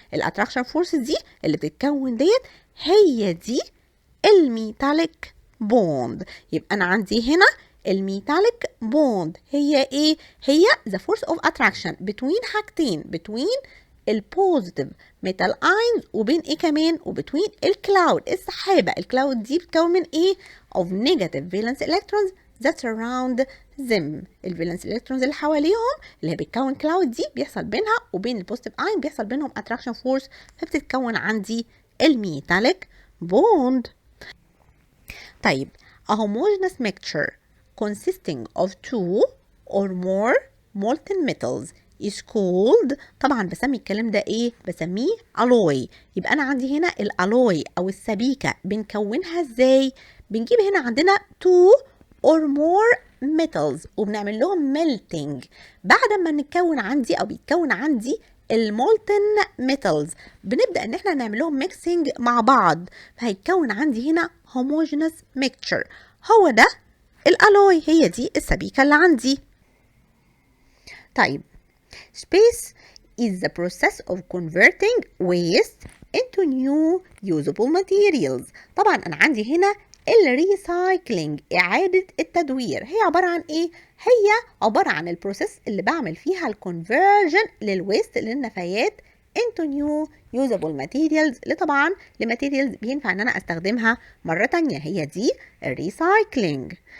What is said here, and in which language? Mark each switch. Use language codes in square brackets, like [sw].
[ar] الاتراكشن فورس دي اللي بتتكون ديت هي دي الميتاليك بوند. يبقى انا عندي هنا الميتاليك بوند هي ايه؟ هي [en] the force of attraction between [ar] حاجتين، between البوزيتيف ميتال اينز وبين ايه كمان؟ وبين الكلاود، السحابه. الكلاود دي بتكون من ايه؟ [en] of negative valence electrons that surround them. [ar] الفالنس الكترونز اللي حواليهم اللي هي بتكون كلاود دي بيحصل بينها وبين البوزيتيف اين بيحصل بينهم اتراكشن فورس، فبتتكون عندي الميتاليك بوند. [en] طيب a homogeneous mixture consisting of two or more molten metals is called، [ar] طبعا بسمي الكلام ده ايه؟ بسميه [en] alloy. [ar] يبقى انا عندي هنا الالوي او السبيكه بنكونها ازاي؟ بنجيب هنا عندنا [en] two or more metals [ar] وبنعمل لهم melting. بعد ما نتكون عندي او بيتكون عندي المولتن metals بنبدا ان احنا نعمل لهم mixing مع بعض، فهيتكون عندي هنا [en] homogeneous mixture. [ar] هو ده الالوي، هي دي السبيكه اللي عندي. [en] طيب space is the process of converting waste into new usable materials. [ar] طبعا انا عندي هنا الريسايكلينج، إعادة التدوير، هي عبارة عن إيه؟ هي عبارة عن البروسيس اللي بعمل فيها الكونفرجن للويست، للنفايات [en] into new usable materials، [ar] طبعا لماتيريالز بينفع ان انا استخدمها مرة تانية، هي دي الريسايكلينج.